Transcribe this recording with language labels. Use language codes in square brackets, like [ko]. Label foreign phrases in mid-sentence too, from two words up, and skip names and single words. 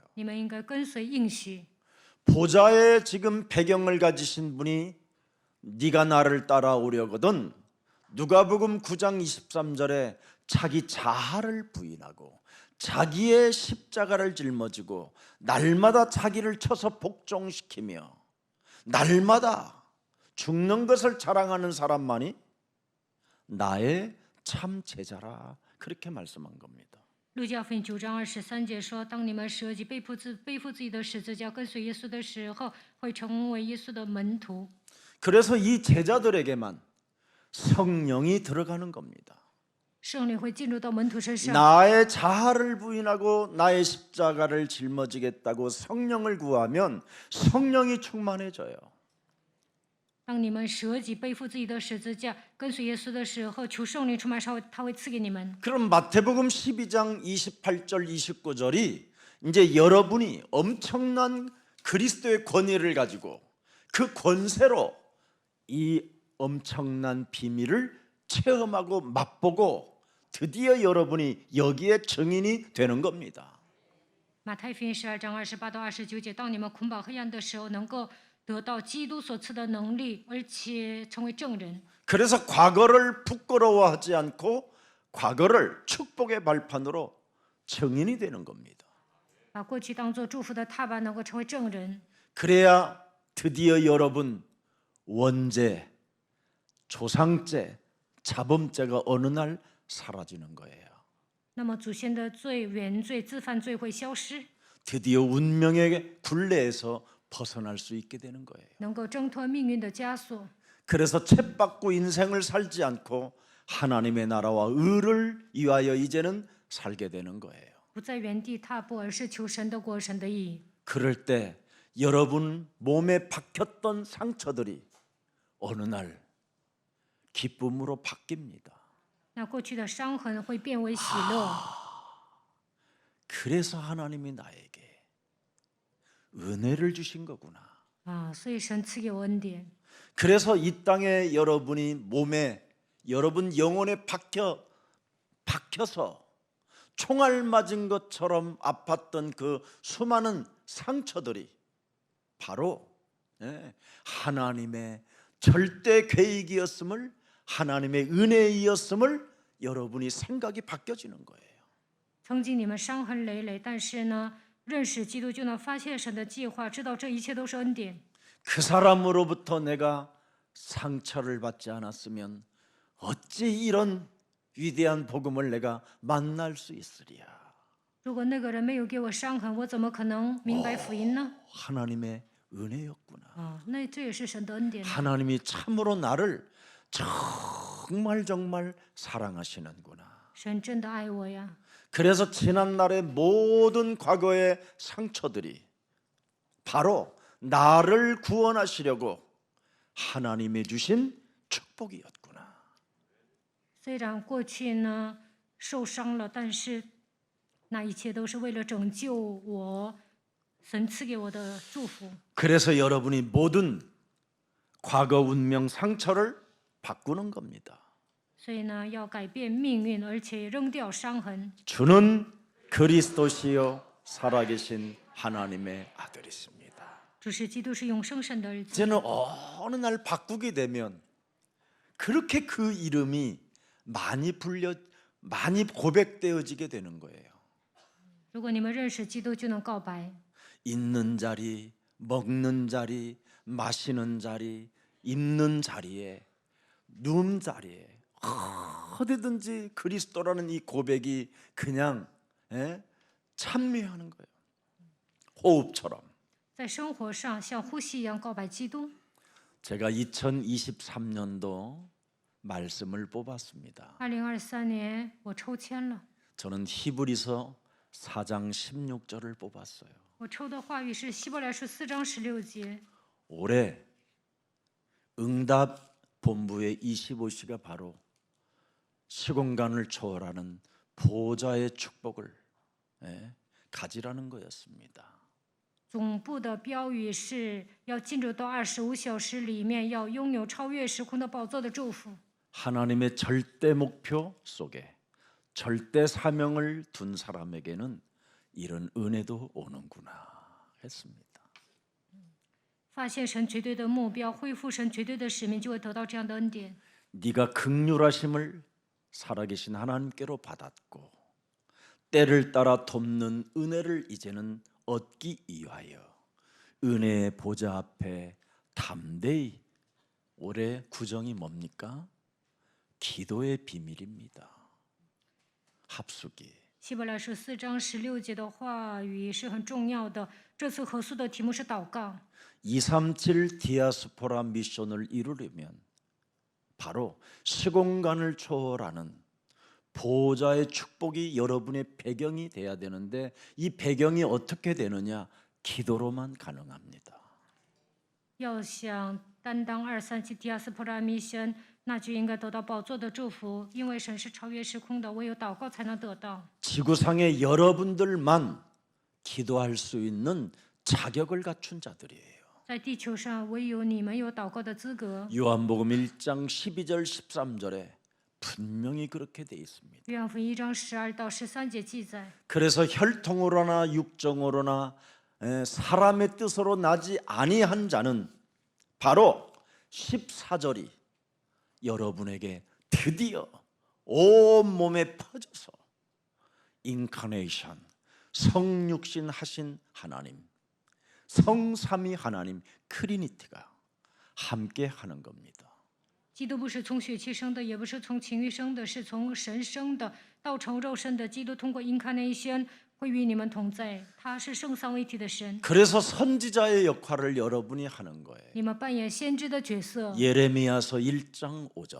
[zh] 你们应该跟随应许。 [ko] 보좌의 지금 배경을 가지신 분이 네가 나를 따라오려거든 누가복음 9장 23절에 자기 자아를 부인하고 자기의 십자가를 짊어지고 날마다 자기를 쳐서 복종시키며 날마다 죽는 것을 자랑하는 사람만이 나의 참 제자라 그렇게 말씀한 겁니다. [zh] 路加福音9章23节说：“当你们舍己背负自己的十字架，跟随耶稣的时候，会成为耶稣的门徒。” [ko] 그래서 이 제자들에게만 성령이 들어가는 겁니다. [zh] 圣灵会进入到门徒身上。 [ko] 나의 자아를 부인하고 나의 십자가를 짊어지겠다고 성령을 구하면 성령이 충만해져요. [zh] 当你们舍己背负自己的十字架，跟随耶稣的时候，求圣灵充满，他会赐给你们。 [ko] 그럼 마태복음 12장 28절 29절이 이제 여러분이 엄청난 그리스도의 권위를 가지고 그 권세로 이 엄청난 비밀을 체험하고 맛보고 드디어 여러분이 여기에 증인이 되는 겁니다. [zh] 马太福音12章28到29节，当你们捆绑黑暗的时候，能够得到基督所赐的能力，而且成为证人。 [ko] 그래서 과거를 부끄러워하지 않고 과거를 축복의 발판으로 증인이 되는 겁니다. [zh] 把过去当作祝福的踏板，能够成为证人。 [ko] 그래야 드디어 여러분 원죄, 조상죄, 자범죄가 어느 날 사라지는 거예요. [zh] 那么祖先的罪、原罪、自犯罪会消失， [ko] 드디어 운명의 굴레에서 벗어날 수 있게 되는 거예요. [zh] 能够挣脱命运的枷锁。 [ko] 그래서 쳇받고 인생을 살지 않고 하나님의 나라와 의를 위하여 이제는 살게 되는 거예요. [zh] 不在原地踏步，而是求神的国、神的义。 [ko] 그럴 때 여러분 몸에 박혔던 상처들이 어느 날 기쁨으로 바뀝니다. [zh] 那过去的伤痕会变为喜乐。 [ko] 그래서 하나님이 나에게 은혜를 주신 거구나. [zh] 所以神赐给我恩典。 [ko] 그래서 이 땅에 여러분이 몸에 여러분 영혼에 박혀서 총알 맞은 것처럼 아팠던 그 수많은 상처들이 바로 하나님의 절대 계획이었음을 하나님의 은혜이었음을 여러분이 생각이 바뀌어지는 거예요. [zh] 曾经你们伤痕累累，但是呢，认识基督就能发现神的计划，知道这一切都是恩典。 [ko] 그 사람으로부터 내가 상처를 받지 않았으면 어찌 이런 위대한 복음을 내가 만날 수 있으랴. [zh] 如果那个人没有给我伤痕，我怎么可能明白福音呢？ [ko] 하나님의 은혜였구나. [zh] 那这也是神的恩典。 [ko] 하나님이 참으로 나를 정말 사랑하시는구나. [zh] 神真的爱我呀！ [ko] 그래서 지난날의 모든 과거의 상처들이 바로 나를 구원하시려고 하나님이 주신 축복이었구나. [zh] 虽然过去呢受伤了，但是那一切都是为了拯救我，神赐给我的祝福。 [ko] 그래서 여러분이 모든 과거 운명 상처를 바꾸는 겁니다. [zh] 所以呢，要改变命运，而且扔掉伤痕。 [ko] 주는 그리스도시요 살아계신 하나님의 아들이십니다. [zh] 主是基督，是永生神的儿子。 [ko] 이제는 어느 날 바꾸게 되면 그렇게 그 이름이 많이 고백되어지게 되는 거예요. [zh] 如果你们认识基督，就能告白。 [ko] 있는 자리, 먹는 자리, 마시는 자리, 입는 자리에, 누운 자리에 어디든지 그리스도라는 이 고백이 그냥 찬미하는 거예요. 호흡처럼. [zh] 在生活上像呼吸一样告白基督。 [ko] 제가 2023년도 말씀을 뽑았습니다. [zh] 2023年我抽签了， [ko] 저는 히브리서 4장 16절을 뽑았어요. [zh] 我抽的话语是希伯来书4章16节。 [ko] 올해 응답 본부의 25시가 바로 시공간을 초월하는 보좌의 축복을 가지라는 거였습니다. [zh] 总部的标语是要进入到25小时里面，要拥有超越时空的宝座的祝福。 [ko] 하나님의 절대 목표 속에 절대 사명을 둔 사람에게는 이런 은혜도 오는구나 했습니다. [zh] 发现神绝对的目标，恢复神绝对的使命，就会得到这样的恩典。 [ko] 네가 긍휼하심을 살아계신 하나님께로 받았고 때를 따라 돕는 은혜를 이제는 얻기 위하여 은혜의 보좌 앞에 담대히 올해 구정이 뭡니까? 기도의 비밀입니다. 합수기. [zh] 希伯来书4章16节的话语是很重要的。这次合宿的题目是祷告。 [ko] 237 디아스포라 미션을 이루려면 바로 시공간을 초월하는 보호자의 축복이 여러분의 배경이 돼야 되는데 이 배경이 어떻게 되느냐? 기도로만 가능합니다. [zh] 要想担当237迪亚斯普拉米神，那就应该得到宝座的祝福，因为神是超越时空的，唯有祷告才能得到。 [ko] 지구상의 여러분들만 기도할 수 있는 자격을 갖춘 자들이에요. [zh] 在地球上，唯有你们有祷告的资格。 [ko] 요한복음 1장 12절 13절에 분명히 그렇게 돼 있습니다. [zh] 约翰福音1章12到13节记载。 [ko] 그래서 혈통으로나 육정으로나 사람의 뜻으로 나지 아니한 자는 바로 14절이 여러분에게 드디어 온몸에 퍼져서 인카네이션 성육신 하신 하나님 성삼위 하나님 트리니티가 함께 하는 겁니다. [zh] 基督不是从血气生的，也不是从情欲生的，是从神生的，道成肉身的。基督通过 incarnation 会与你们同在，他是圣三位一体的神。 [ko] 그래서 선지자의 역할을 여러분이 하는 거예요. [zh] 你们扮演先知的角色。 [ko] 예레미야서 1장 5절에